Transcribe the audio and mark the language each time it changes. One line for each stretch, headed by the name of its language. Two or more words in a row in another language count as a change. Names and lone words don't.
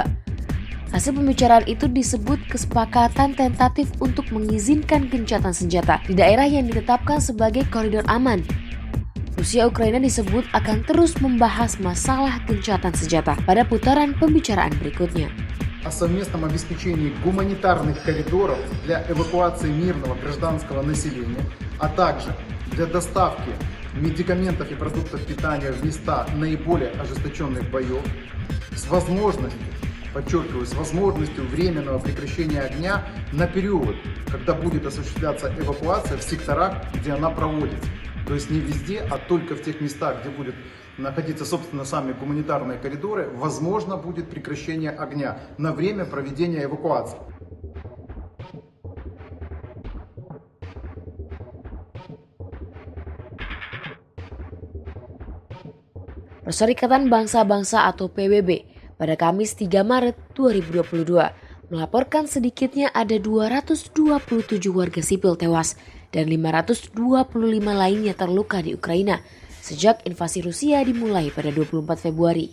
Indonesian: Hasil pembicaraan itu disebut kesepakatan tentatif untuk mengizinkan gencatan senjata di daerah yang ditetapkan sebagai koridor aman. Rusia-Ukraina disebut akan terus membahas masalah gencatan senjata pada putaran pembicaraan berikutnya.
Russian: О совместном обеспечении гуманитарных коридоров для эвакуации мирного гражданского населения, а также для доставки медикаментов и продуктов питания в места наиболее ожесточенных боев с возможностью, подчеркиваю, с возможностью временного прекращения огня на период, когда будет осуществляться эвакуация в секторах, где она проводится. То есть не везде, а только в тех местах, где будут находиться, собственно, сами гуманитарные коридоры, возможно будет прекращение огня на время проведения эвакуации.
Indonesian: Perserikatan Bangsa-Bangsa atau PBB pada Kamis 3 Maret 2022 melaporkan sedikitnya ada 227 warga sipil tewas dan 525 lainnya terluka di Ukraina sejak invasi Rusia dimulai pada 24 Februari.